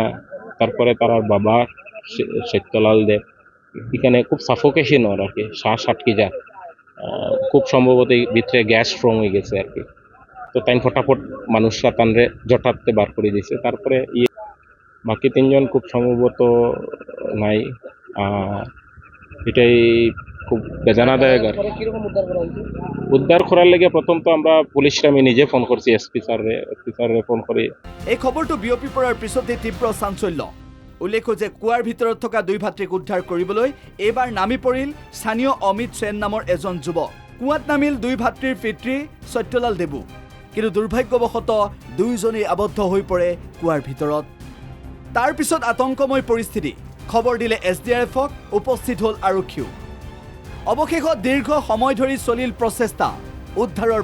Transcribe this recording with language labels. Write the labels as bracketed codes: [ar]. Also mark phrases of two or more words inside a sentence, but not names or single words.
[bn] তারপরে তার বাবা সত্যলাল দেব এখানে খুব সাফোকেশন ওর আর কি শ্বাস আটকে যায় খুব সম্ভবত ভিতরে গ্যাস স্ট্রং হয়ে গেছে আর কি তো তাই ফটাফট মানুষরা তানরে জটাতে বার করে দিয়েছে তারপরে বাকি 3 জন খুব সম্ভবত নাই এটাই খুব বেদনাদায়ক আর উদ্ধার করার লাগে প্রথম তো আমরা পুলিশকে আমি নিজে ফোন করছি এসপি স্যারে ফোন করি [as] এই খবৰটো বিয়পি পৰাৰ পিছতে তীব্ৰ চাঞ্চল্য উল্লেখ্য যে কুৱাৰ ভিতৰত থকা 2 ভাতৃক উদ্ধাৰ কৰিবলৈ এবাৰ নামি পৰিল স্থানীয় অমিত সেন নামৰ এজন যুৱক কুৱাত নামিল 2 ভাতৃৰ পিতৃ সত্যলাল দেৱো কিন্তু দুৰ্ভাগ্যবশতঃ 2 জনেই আবদ্ধ হৈ পৰে কুৱাৰ ভিতৰত তাৰ পিছত আতংকময় পৰিস্থিতি খবৰ দিলে এছডিআৰএফক উপস্থিত হ'ল আৰক্ষীও অৱশেষত দীৰ্ঘ সময় ধৰি চলিল প্ৰচেষ্টা উদ্ধাৰৰ